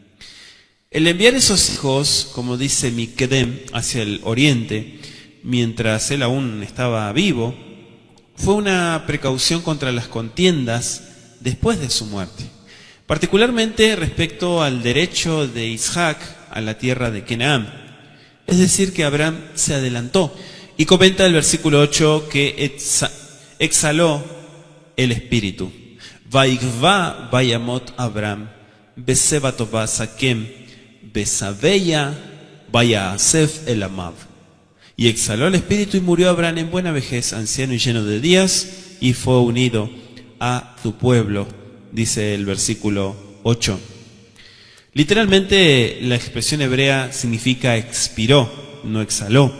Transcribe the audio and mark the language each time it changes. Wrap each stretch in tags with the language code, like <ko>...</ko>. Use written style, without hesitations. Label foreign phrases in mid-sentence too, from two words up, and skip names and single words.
<es>El enviar esos hijos, como dice Mikedem, hacia el oriente, mientras él aún estaba vivo, fue una precaución contra las contiendas después de su muerte, particularmente respecto al derecho de Isaac a la tierra de Canaán. Es decir, que Abraham se adelantó, y comenta el versículo 8 que exhaló el espíritu.</es> <he>ויגוע וימת אברהם בשיבה טובה זקן ושבע ויאסף אל עמיו.</he> <es>Y exhaló el espíritu y murió Abraham en buena vejez, anciano y lleno de días, y fue unido a tu pueblo, dice el versículo 8. Literalmente la expresión hebrea significa expiró, no exhaló.</es>